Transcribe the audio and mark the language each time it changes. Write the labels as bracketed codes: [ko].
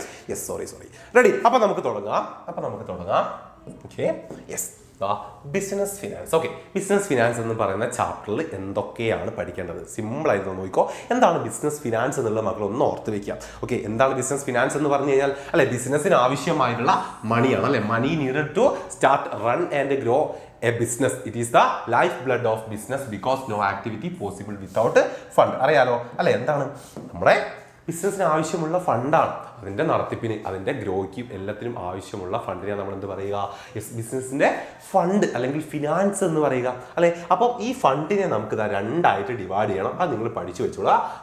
[ml] Yes, sorry. Ready? അപ്പോൾ നമുക്ക് തുടങ്ങാം. Okay, yes. Business finance. Okay, business finance എന്ന് പറയുന്ന ചാപ്റ്ററിൽ എന്തൊക്കെയാണ് പഠിക്കേണ്ടത്? സിമ്പിളായിട്ട് നോക്കിക്കോ. എന്താണ് ബിസിനസ് ഫിനാൻസ് എന്നുള്ള മക്കൾ ഒന്ന് ഓർത്ത് വെക്കുക. ഓക്കെ, എന്താണ് ബിസിനസ് ഫിനാൻസ് എന്ന് പറഞ്ഞു കഴിഞ്ഞാൽ അല്ലെ ബിസിനസ്സിന് ആവശ്യമായിട്ടുള്ള മണിയാണ് അല്ലെ. [en] Money needed to start run and grow a business. It is the lifeblood of business because no activity possible without fund. [ml] അറിയാലോ അല്ലെ? എന്താണ് നമ്മുടെ ബിസിനസ്സിന് ആവശ്യമുള്ള ഫണ്ടാണ്. അതിൻ്റെ നടത്തിപ്പിന് അതിൻ്റെ ഗ്രോയ്ക്കും എല്ലാത്തിനും ആവശ്യമുള്ള ഫണ്ടിനെ നമ്മൾ എന്ത് പറയുക? ബിസിനസ്സിൻ്റെ ഫണ്ട് അല്ലെങ്കിൽ ഫിനാൻസ് എന്ന് പറയുക അല്ലെ. അപ്പം ഈ ഫണ്ടിനെ നമുക്ക് രണ്ടായിട്ട് ഡിവൈഡ് ചെയ്യണം. അത് നിങ്ങൾ പഠിച്ചു വെച്ചോളാം.